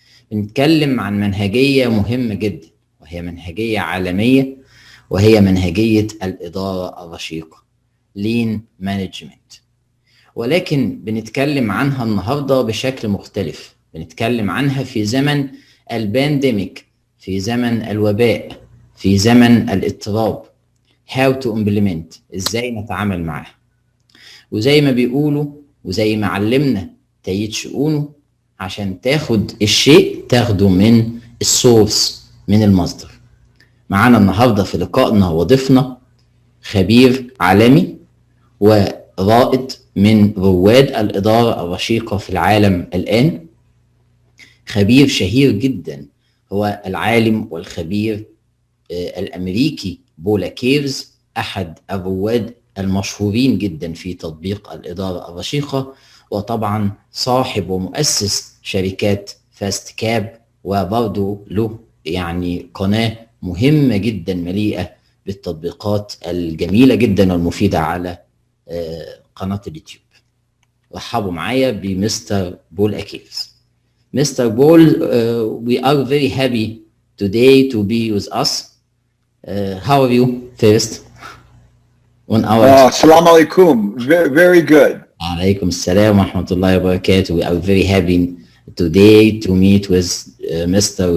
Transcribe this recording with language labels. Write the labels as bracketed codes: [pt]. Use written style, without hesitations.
[ar] بنتكلم عن منهجية مهمة جدا، وهي منهجية عالمية، وهي منهجية الإدارة الرشيقة Lean Management. ولكن بنتكلم عنها النهاردة بشكل مختلف. بنتكلم عنها في زمن البانديميك، في زمن الوباء، في زمن الاضطراب. [en] How to implement، [ar] ازاي نتعامل معها. وزي ما بيقولوا وزي ما علمنا تيت شؤونه، عشان تاخد الشيء تاخده من السورس، من المصدر. معانا النهاردة في لقائنا وضيفنا خبير عالمي ورائد من رواد الإدارة الرشيقة في العالم الآن. خبير شهير جدا، هو العالم والخبير الأمريكي بولا كيرز، أحد الرواد المشهورين جدا في تطبيق الإدارة الرشيقة، وطبعا صاحب ومؤسس شركات فاست كاب، وبرضه له يعني قناة مهمة جدا مليئة بالتطبيقات الجميلة جدا والمفيدة على قناة اليوتيوب. رحبوا معايا بمستر بول أكيفز. [en] Mr. Paul, we are very happy today to be with us. How are you first? On our [ar] Assalamu alaikum. [en] Very good. [ar] Alaikum assalam wa rahmatullahi wa barakatuh. [en] We are very happy today to meet with Mr.